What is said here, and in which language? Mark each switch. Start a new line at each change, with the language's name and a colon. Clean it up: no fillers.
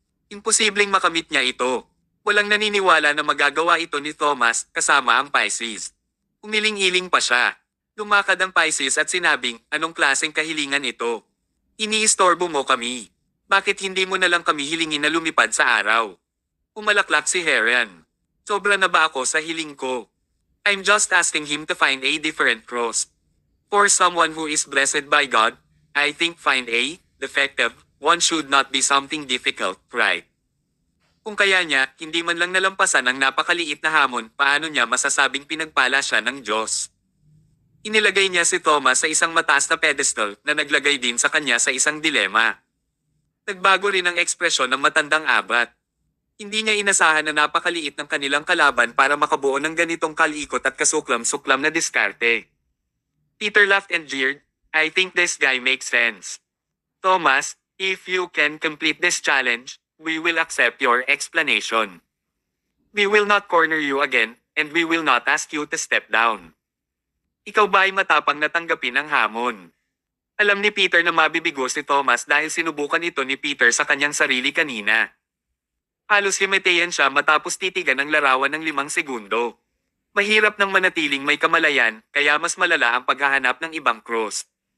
Filipino: Imposibleng makamit niya ito. Walang naniniwala na magagawa ito ni Thomas, kasama ang Pisces. Umiling-iling pa siya. Lumakad ang Pisces at sinabing, anong klaseng kahilingan ito? Iniistorbo mo kami. Bakit hindi mo na lang kami hilingin na lumipad sa araw? Umalaklak si Heron. Sobra na ba ako sa hiling ko?
English: I'm just asking him to find a different cross. For someone who is blessed by God, I think find a defective one should not be something difficult, right?
Filipino: Kung kaya niya, hindi man lang nalampasan ang napakaliit na hamon, paano niya masasabing pinagpala siya ng Diyos? Inilagay niya si Thomas sa isang mataas na pedestal na naglagay din sa kanya sa isang dilema. Nagbago rin ang ekspresyon ng matandang abat. Hindi niya inasahan na napakaliit ng kanilang kalaban para makabuo ng ganitong kalikot at kasuklam-suklam na diskarte.
English: Peter laughed and jeered, I think this guy makes sense. Thomas, if you can complete this challenge, we will accept your explanation. We will not corner you again, and we will not ask you to step down.
Filipino: Ikaw ba ay matapang na tanggapin ang hamon? Alam ni Peter na mabibigo si Thomas dahil sinubukan ito ni Peter sa kanyang sarili kanina. Halos himatayan siya matapos titigan ang larawan ng 5 segundo. Mahirap nang manatiling may kamalayan, kaya mas malala ang paghahanap ng ibang cross.